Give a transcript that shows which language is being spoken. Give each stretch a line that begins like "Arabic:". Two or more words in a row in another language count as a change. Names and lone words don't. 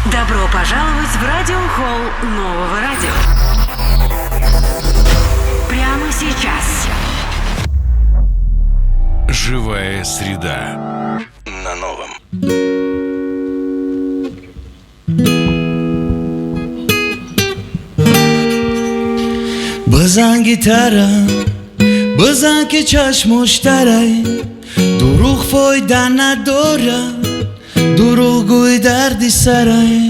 Russian: Добро пожаловать в радиохолл нового радио. Прямо сейчас. Живая среда на новом.
Persian: بزن گیتارا بزن که چشمش تره دروغ فایده نداره دروغ گوی دردی سره